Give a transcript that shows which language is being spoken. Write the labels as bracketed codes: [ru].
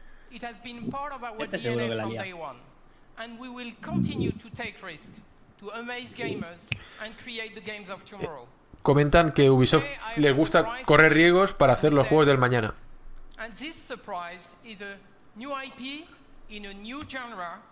[en] It has been part of our DNA from day one, and we will continue to take risks to amaze gamers and create the games of tomorrow. [es] Comentan que Ubisoft les gusta correr riesgos para hacer los juegos del mañana. [en] And this surprise is a new IP in a new genre.